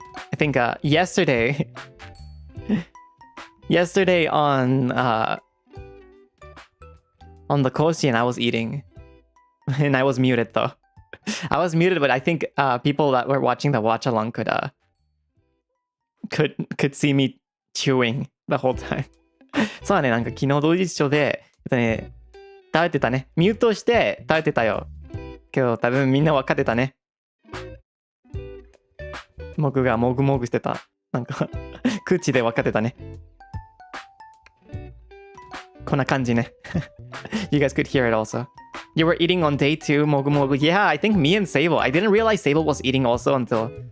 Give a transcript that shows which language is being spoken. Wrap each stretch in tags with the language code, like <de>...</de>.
<en>I think yesterday on the Koshien I was eating and I was muted though. I was muted, but I think people that were watching the watch along could see me chewing the whole time.</en> <ja>そうだね、なんか昨日同時視聴で食べてたね。ミュートして食べてたよ。けど多分みんな分かってたね。僕がもぐもぐしてた。なんか口で分かってたね。こんな感じね。</ja> <en>You guys could hear it also. You were eating on day 2, mogu mogu. Yeah, I think me and Sable. I didn't realize Sable was eating also until</en>